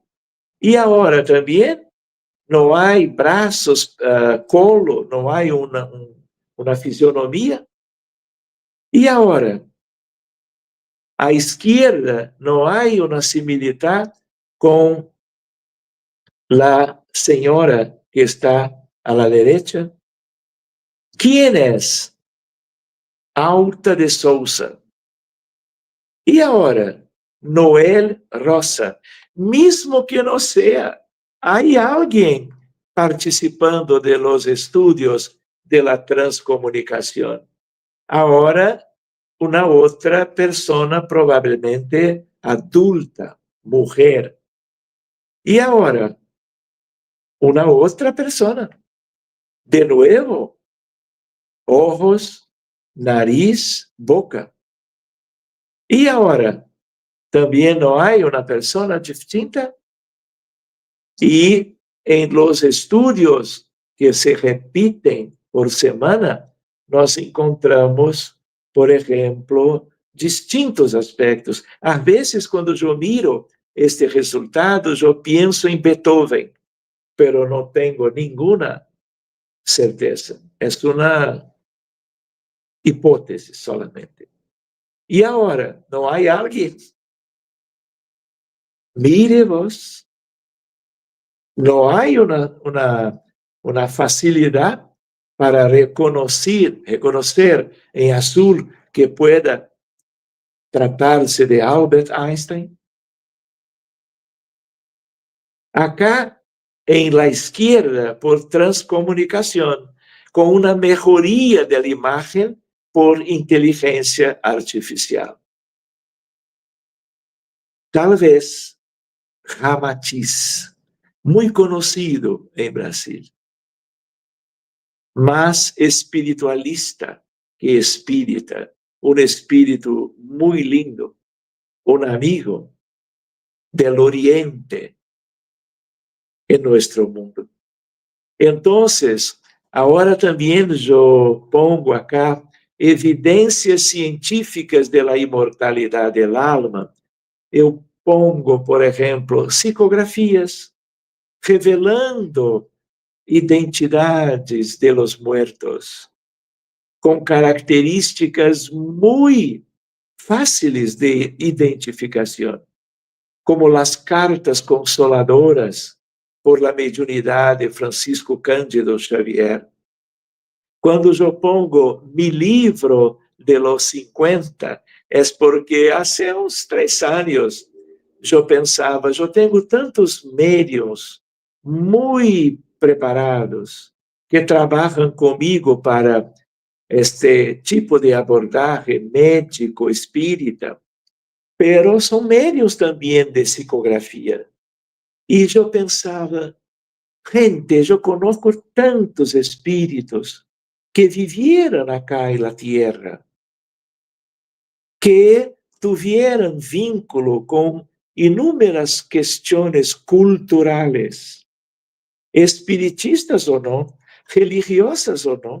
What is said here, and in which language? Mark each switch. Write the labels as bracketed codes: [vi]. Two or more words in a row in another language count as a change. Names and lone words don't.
[pt] E agora também não há braços, colo, não há uma fisionomia. E agora, à esquerda, não há uma similitude com a senhora que está à [es] la derecha. [pt] Quem é? Alta de Souza. E agora, Noel Rosa. Mesmo que não seja, há alguém participando [es] de los estudios de la [pt] transcomunicação. Agora, uma outra pessoa, provavelmente adulta, mulher. E agora, uma outra pessoa. De novo, ojos, nariz, boca. E agora, também não há uma pessoa distinta? E em [es] los estudios [pt] que se repitem por semana, nós encontramos, por exemplo, distintos aspectos. Às vezes, quando eu miro este resultado, eu penso em Beethoven, pero não tenho nenhuma certeza. É uma hipótese solamente. E agora, não há alguém? [es] Mire vos. [pt] Não há uma facilidade para reconhecer em azul que pueda tratar-se de Albert Einstein. Acá, em la esquerda, por transcomunicação, com uma melhoria da imagem, por inteligência artificial. Talvez Ramatiz, muito conhecido em Brasil, mas espiritualista que espírita, um espírito muito lindo, um amigo del Oriente em nosso mundo. Então, agora também eu [es] pongo acá [pt] evidências científicas da imortalidade do alma. Eu pongo, por exemplo, psicografias revelando identidades [es] de los muertos [pt] com características muito fáceis de identificação, como as cartas consoladoras por la mediunidade de Francisco Cândido Xavier. Quando eu [es] pongo mi [pt] livro [es] de los [pt] 50, é porque há uns 3 anos eu pensava, eu tenho tantos médiuns muito preparados que trabalham comigo para este tipo de abordagem médico espírita, pero são médiuns também de psicografia. E eu pensava, gente, eu [es] conozco tantos espíritos que vivieron acá en la tierra, que tuvieron vínculo con inúmeras cuestiones culturales, espiritistas o no, religiosas o no.